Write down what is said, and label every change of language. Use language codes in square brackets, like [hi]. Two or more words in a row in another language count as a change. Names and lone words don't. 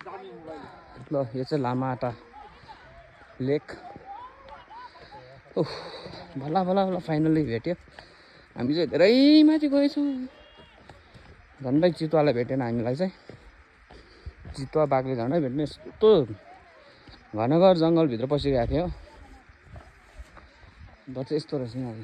[ne] ल यो चाहिँ लामाहट्टा लेक। ओह भला भला भला फाइनली भेट्यो। हामी चाहिँ धेरै माथि गएछौँ। झन्डै चितुवालाई भेटेन हामीलाई चाहिँ। चितुवा बाघले झन्डै भेट्ने यस्तो घनघर जङ्गलभित्र पसिरहेको थियो। ब चाहिँ यस्तो रहेछ नि।